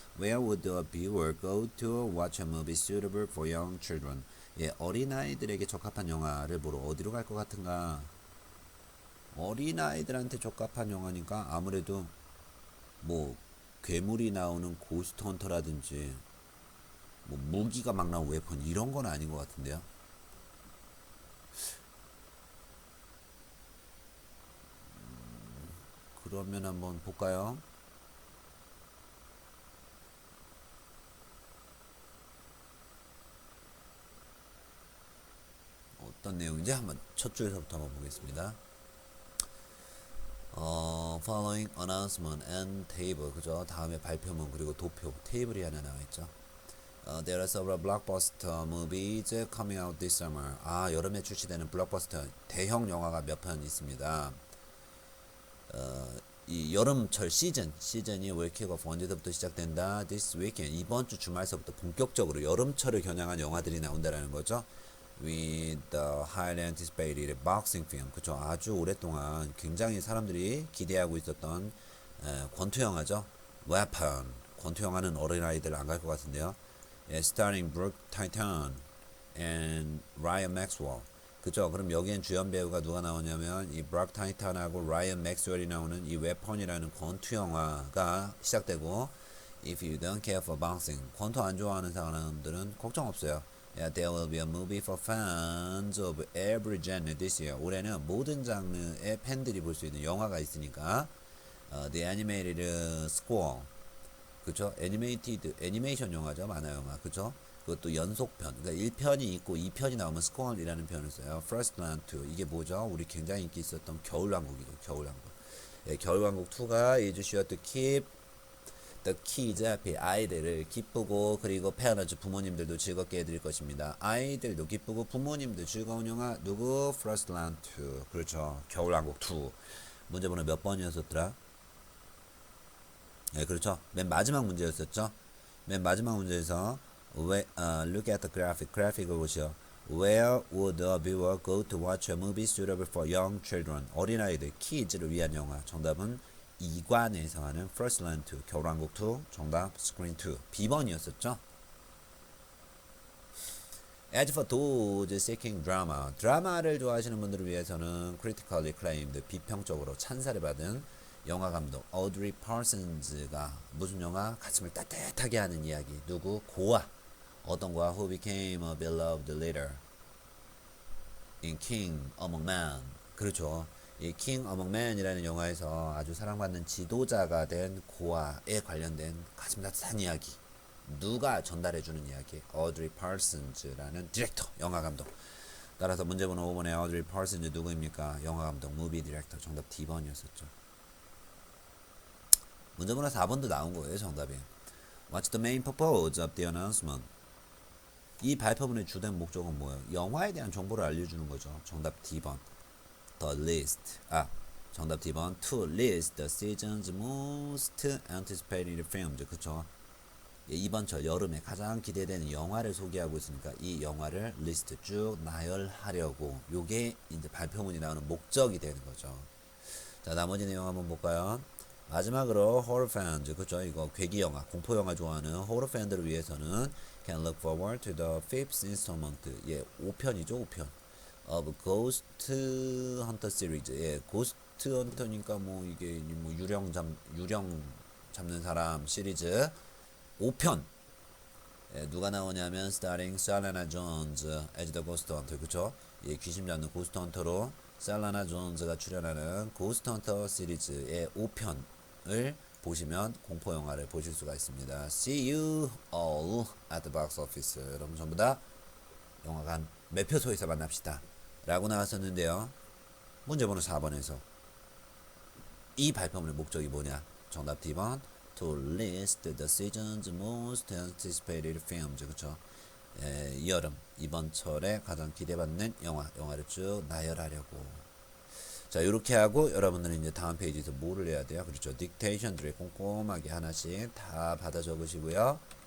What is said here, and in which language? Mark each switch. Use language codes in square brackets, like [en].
[en] Where would a viewer go to watch a movie suitable for young children? [ko] 어린아이들에게 적합한 영화를 보러 어디로 갈 것 같은가? 어린아이들한테 적합한 영화니까 아무래도 뭐 괴물이 나오는 고스트 헌터라든지 뭐 무기가 막 나오는 웨폰 이런 건 아닌 것 같은데요. 그러면 한번 볼까요? 어떤 내용인지 한번 첫 줄에서부터 한번 보겠습니다. [en] Following announcement and table. [ko] 그죠? 다음에 발표문 그리고 도표 테이블이 하나 나와있죠. [en] There are several blockbuster movies coming out this summer. [ko] 여름에 출시되는 블록버스터 대형 영화가 몇 편 있습니다. 이 여름철 시즌이 [en] will kick off [ko] 언제부터 시작된다? [en] This weekend. [ko] 이번 주 주말서부터 본격적으로 여름철을 겨냥한 영화들이 나온다라는 거죠. [en] With the highly anticipated boxing film. [ko] 그쵸. 아주 오랫동안 굉장히 사람들이 기대하고 있었던 권투 영화죠. [en] Weapon. [ko] 권투 영화는 어린아이들 안 갈 것 같은데요. [en] Starring Brooke Titans and Ryan Maxwell. [ko] 그죠. 그럼 여기엔 주연 배우가 누가 나오냐면 이 브록 타이탄하고 라이언 맥스웰이 나오는 이 웨펀이라는 권투 영화가 시작되고 [en] If you don't care for boxing, [ko] 권투 안 좋아하는 사람들은 걱정 없어요. [en] There will be a movie for fans of every genre this year. [ko] 올해는 모든 장르의 팬들이 볼 수 있는 영화가 있으니까 The Animated Squall. 그쵸? 애니메이션 영화죠. 만화 영화. 그쵸? 그것도 연속편. 그러니까 1편이 있고 2편이 나오면 Squall이라는 표현을 써요. First Land 2. 이게 뭐죠? 우리 굉장히 인기 있었던 겨울왕국이죠. 겨울왕국. 겨울왕국 2가 [en] is sure to keep the kids [ko] 앞에 아이들을 기쁘고 그리고 parents 부모님들도 즐겁게 해드릴 것입니다. 아이들도 기쁘고 부모님도 즐거운 영화 누구? First Land 2 그렇죠. 겨울왕국 2 문제번호 몇 번이었었더라? 네 그렇죠. 맨 마지막 문제였었죠. 맨 마지막 문제에서 [en] look at the graphic [ko] 그래픽을 보시오. [en] Where would a viewer go to watch a movie suitable for young children? [ko] 어린아이들, kids를 위한 영화. 정답은 2관에서 하는 First Land 2, 겨울왕국 2. 정답 Screen 2. B번이었었죠. [en] As for those seeking drama, [ko] 드라마를 좋아하시는 분들을 위해서는 [en] critically acclaimed, [ko] 비평적으로 찬사를 받은 영화 감독 Audrey Parsons가 무슨 영화? 가슴을 따뜻하게 하는 이야기. 누구? 고아. 어떤 거야? [en] Who became a beloved leader in King Among Men. [ko] 그렇죠. 이 King Among Men이라는 영화에서 아주 사랑받는 지도자가 된 고아에 관련된 가슴 따뜻한 이야기. 누가 전달해주는 이야기? Audrey Parsons라는 디렉터, 영화 감독. 따라서 문제번호 5번에 Audrey Parsons 누구입니까? 영화 감독, 무비 디렉터. 정답 D번이었었죠. 문제번호 4번도 나온 거예요, 정답이. [en] What's the main purpose of the announcement? [ko] 이 발표문의 주된 목적은 뭐예요? 영화에 대한 정보를 알려주는 거죠. 정답 D번. [en] The list. [ko] 정답 D번. [en] To list the season's most anticipated films. [ko] 그쵸? 이번 철 여름에 가장 기대되는 영화를 소개하고 있으니까 이 영화를 리스트 쭉 나열하려고 요게 이제 발표문이 나오는 목적이 되는 거죠. 자, 나머지 내용 한번 볼까요? 마지막으로 horror fans, 그쵸? 이거 괴기 영화, 공포 영화 좋아하는 horror 팬들을 위해서는 [en] can look forward to the fifth installment. [ko] 예, 5편이죠, 5편. [en] of Ghost Hunter series. [ko] 예, Ghost Hunter니까 뭐 이게 뭐 유령 잡는 사람 시리즈 5편. 예, 누가 나오냐면 [en] starring Selena Jones as the Ghost Hunter. [ko] 그쵸? 예, 귀신 잡는 고스트 헌터로 셀라나 존즈가 출연하는 고스트 헌터 시리즈의 5편을 보시면 공포 영화를 보실 수가 있습니다. [en] See you all at the box office. [ko] 여러분 전부 다 영화관 매표소에서 만납시다. 라고 나왔었는데요. 문제번호 4번에서 이 발표문의 목적이 뭐냐? 정답 D번. [en] To list the season's most anticipated films. [ko] 그쵸? 예, 이 여름 이번 철에 가장 기대받는 영화를 쭉 나열하려고. 자, 이렇게 하고 여러분들은 이제 다음 페이지에서 뭐를 해야 돼요? 그렇죠. 딕테이션들을 꼼꼼하게 하나씩 다 받아 적으시고요.